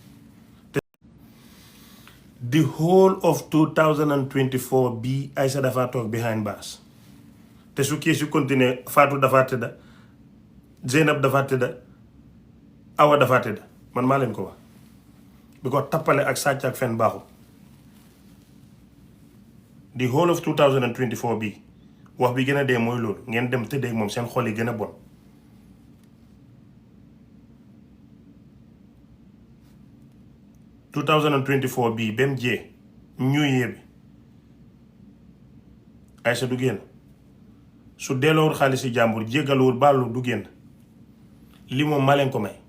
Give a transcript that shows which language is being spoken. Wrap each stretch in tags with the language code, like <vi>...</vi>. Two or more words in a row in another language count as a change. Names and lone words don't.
<en>The whole of 2024</en> <wo>bi Aïssa dafa toog</wo> <en>behind bars.</en> <wo>te su kii su continuer Fatou dafa tëdda Zeynab dafa tëdda Awa dafa tëdda man maa leen ko wax bi ko tappale ak sàcc ak fen baaxul.</wo> <en>The whole of 2024</en> <wo>bi wax bi gën a dee mooy loolu ngeen dem tëddee moom seen xol yi gën a bon. bii ba mu jee</wo> <en>New Year</en> <wo>bi Aïssa du génn su delloowul xaalis si jàmbur jéggaluwul baalu du génn li moom maa leen ko may.</wo>